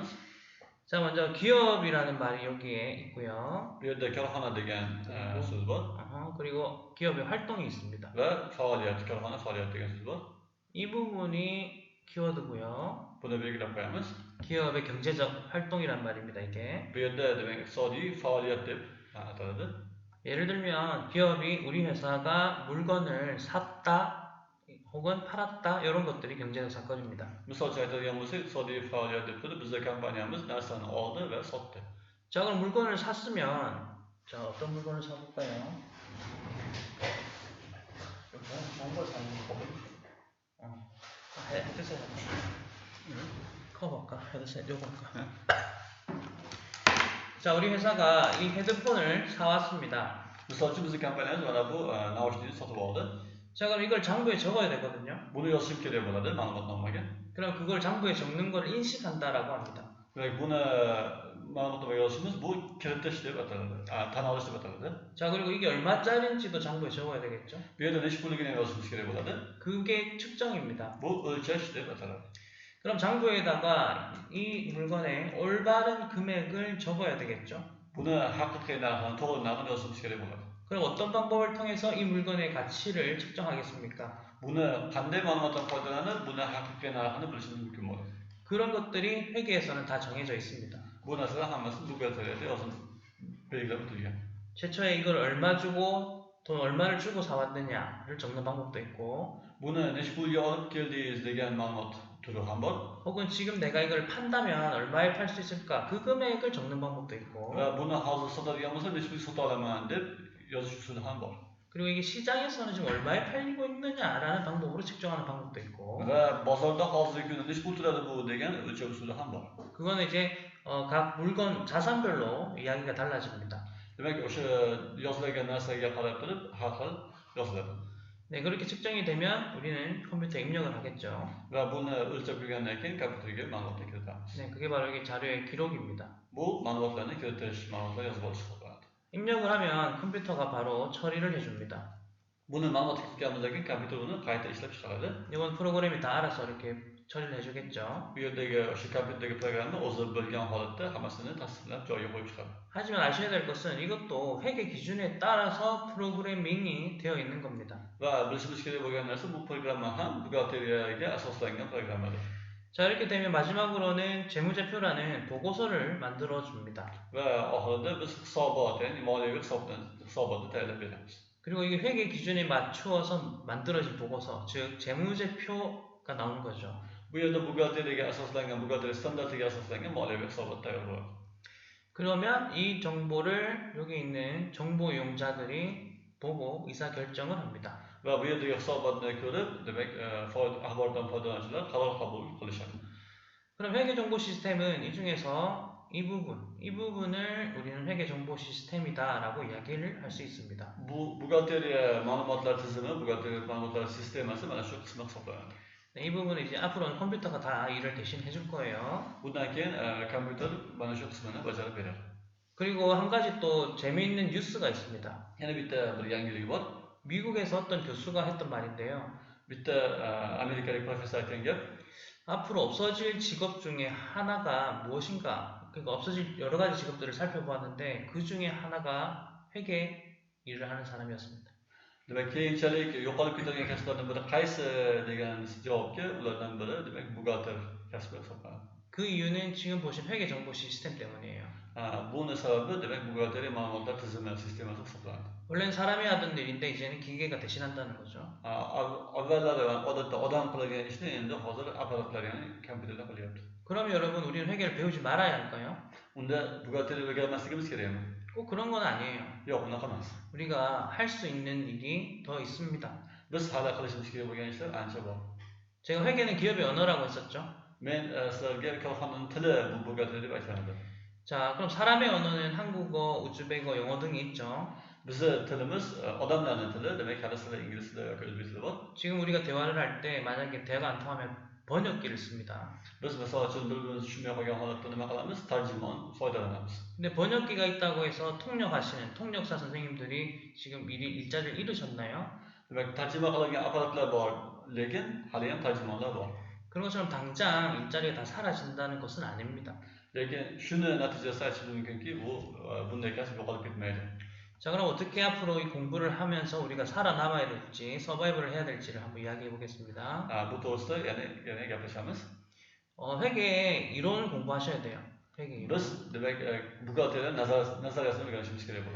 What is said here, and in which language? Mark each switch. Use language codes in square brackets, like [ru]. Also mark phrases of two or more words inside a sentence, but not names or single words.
[ko] 자, 먼저 기업이라는 말이 여기에 있고요. [uz] Bu yerda korxona degan so'z bor. [ko] 그리고 기업의 활동이 있습니다. [uz] Va faoliyat, korxona faoliyat degan so'z bor. [ko] 이 부분이 키워드고요. [uz] Buni belgilab qo'yamiz. [ko] 기업의 경제적 활동이란 말입니다, 이게. [uz] Bu yerda demak iqtisodiy faoliyat deb ataladi. [ko] 예를 들면 기업이 우리 회사가 물건을 샀다 혹은 팔았다 이런 것들이 경제적 사건입니다. [uz] Misolcha aytadigan bo'lsak, iqtisodiy faoliyat deb turib, bizning kompaniyamiz narsani oldi va sotdi. [ko] 자, 그럼 물건을 샀으면 자, 어떤 물건을 사볼까요? 좋은 걸 사는 거. 해주세요. 커버할까? 헤드셋 요거 할까? 자, 우리 회사가 이 헤드폰을 사왔습니다. [uz] Misol uchun bizni kompaniyamiz mana bu naushnikni sotib oldi. [ko] 자, 그럼 이걸 장부에 적어야 되거든요. [uz] Buni yozishim kerak bo'ladi ma'lumotnomaga. [ko] 그럼 그걸 장부에 적는 걸 인식한다라고 합니다. [uz] Demak, buni ma'lumotnomaga yozishimiz bu kiritish deb ataladi. Tan olish deb ataladi. [ko] 자, 그리고 이게 얼마짜리인지도 장부에 적어야 되겠죠. [uz] Bu yerda necha pulligini yozishimiz kerak bo'ladi. [ko] 그게 측정입니다. [uz] Bu o'lchash deb ataladi. [ko] 그럼 장부에다가 이 물건의 올바른 금액을 적어야 되겠죠. [uz] Buni haqiqiy narxini, to'g'ri narxini yozishimiz kerak bo'ladi. [ko] 그럼 어떤 방법을 통해서 이 물건의 가치를 측정하겠습니까? [uz] Buni qanday ma'lumotdan foydalanib, buni haqiqiy narxini bilishimiz mumkin bo'ladi. [ko] 그런 것들이 회계에서는 다 정해져 있습니다. [uz] Bu narsalar hammasi buxgalteriyada yozib belgilab o'tilgan. [ko] 최초에 이걸 얼마 주고 돈 얼마를 주고 사왔느냐를 적는 방법도 있고, [uz] Buni necha pulga olib keldingiz degan ma'lumot turi ham bor. [ko] 혹은 지금 내가 이걸 판다면 얼마에 팔 수 있을까 그 금액을 적는 방법도 있고, [uz] Va buni hozir sotadigan bo'lsa necha pulga sota olaman deb yozish usuli ham bor. [ko] 그리고 이게 시장에서는 지금 얼마에 팔리고 있느냐라는 방법으로 측정하는 방법도 있고, [uz] Va bozorda hozirgi kunda necha pul turadi bu degan o'lchov usuli ham bor. [ko] 그거는 이제 각 물건 자산별로 이야기가 달라집니다. [uz] Demak, o'sha yozilgan narsaga qarab turib har xil yoziladi. [ko] 네, 그렇게 측정이 되면 우리는 컴퓨터에 입력을 하겠죠. [uz] Va buni o'lchab bilgandan keyin kompyuterga ma'lumotni kiritamiz. [ko] 네, 그게 바로 이게 자료의 기록입니다. [uz] Bu ma'lumotlarni kiritish, ma'lumotlar yozib olish hisoblanadi. [ko] 입력을 하면 컴퓨터가 바로 처리를 해줍니다. [uz] Buni ma'lumot kiritganimizdan keyin kompyuter uni qayta ishlab chiqaradi. [ko] 이건 프로그램이 다 알아서 이렇게 처리를 해주겠죠. [uz] Bu yerdagi o'sha kompyuterdagi programma o'zi bilgan holatda hammasini tasvirlab joyiga qo'yib chiqadi. [ko] 하지만 아셔야 될 것은 이것도 회계 기준에 따라서 프로그래밍이 되어 있는 겁니다. [uz] Va bilishimiz kerak bo'lgan narsa bu programma ham buxgalteriyaga asoslangan programmadir. [ko] 자, 이렇게 되면 마지막으로는 재무제표라는 보고서를 만들어 줍니다. [uz] Va oxirida biz hisobot, ya'ni moliyaviy hisobotni tayyorlab beramiz. [ko] 그리고 이게 회계 기준에 맞추어서 만들어진 보고서, 즉 재무제표가 나오는 거죠. [uz] Bu yerda buxgalteriyaga asoslangan, buxgalteriya standartiga asoslangan moliyaviy hisobot tayyor bo'ladi. [ko] 그러면 이 정보를 여기 있는 정보 이용자들이 보고 의사 결정을 합니다. [uz] Va bu yerdagi hisobotni ko'rib, demak, axborotdan foydalanuvchilar qaror qabul qilishadi. [ko] 그럼 회계 정보 시스템은 이 중에서 이 부분을 우리는 회계 정보 시스템이다라고 이야기를 할 수 있습니다. [uz] Bu buxgalteriya ma'lumotlar tizimi, buxgalteriya ma'lumotlar sistemasi mana shu qismi hisoblanadi. [ko] 네, 이 부분은 이제 앞으로는 컴퓨터가 다 일을 대신 해줄 거예요. [uz] Bundan keyin kompyuter mana shu qismini bajarib beradi. [ko] 그리고 한 가지 또 재미있는 뉴스가 있습니다. [uz] Yana bitta bir yangiligi bor. [ko] 미국에서 어떤 교수가 했던 말인데요. [uz] Bitta amerikalik professor aytgan gap. [ko] 앞으로 없어질 직업 중에 하나가 무엇인가? 그러니까 없어질 여러 가지 직업들을 살펴보았는데 그 중에 하나가 회계 일을 하는 사람이었습니다. [uz] Demak, keyinchalik yo'qolib ketadigan kasblardan biri qaysi degan javobga ulardan biri demak buxgalter kasbi hisoblanadi. [ko] 그 이유는 지금 보신 회계 정보 시스템 때문이에요. [uz] Buni sababi demak buxgalteriya ma'lumotlar tizimi sistemasi hisoblanadi. [ko] 원래는 사람이 하던 일인데 이제는 기계가 대신한다는 거죠. [uz] Avvallari odatda odam qilgan ishni endi hozir apparatlar ya'ni kompyuterlar qilyapti. [ko] 그럼 여러분 우리는 회계를 배우지 말아야 할까요? [uz] Unda buxgalteriya o'rganmasligimiz kerakmi? [ko] 꼭 그런 건 아니에요. [uz] Yo'q, unaqa emas. [ko] 우리가 할 수 있는 일이 더 있습니다. [uz] Biz hali qilishimiz kerak bo'lgan ishlar ancha bor. [ko] 제가 회계는 기업의 언어라고 했었죠. [uz] Men sizlarga korxonaning tili bu buxgalteriya deb aytgan edim. [ko] 자, 그럼 사람의 언어는 한국어, 우즈베거, 영어 등이 있죠. [uz] Bizni tilimiz odamlarning tili, demak hali sizlar ingliz tili yoki o'zbek tili bor. [ko] 지금 우리가 대화를 할 때 만약에 대화가 안 통하면 번역기를 씁니다. [uz] Biz misol uchun bir-birimizni tushunmay qolgan holatda nima qilamiz? Tarjimon foydalanamiz. [ko] 근데 번역기가 있다고 해서 통역하시는 통역사 선생님들이 지금 일자리를 잃으셨나요? [uz] Demak, tarjima qiladigan apparatlar bor, lekin hali ham tarjimonlar bor. [ko] 그런 것처럼 당장 일자리가 다 사라진다는 것은 아닙니다. [uz] Lekin shuni natijasida aytishimiz mumkinki, bu bunday kasb yo'qolib ketmaydi. [ko] 자, 그럼 어떻게 앞으로 이 공부를 하면서 우리가 살아남아야 될지, 서바이벌을 해야 될지를 한번 이야기해 보겠습니다. [uz] Bu to'g'risida yana gaplashamiz. [ko] 회계 이론을 공부하셔야 돼요. 회계 이론. [uz] Biz demak buxgalteriya nazariyasini o'rganishimiz kerak bo'ladi.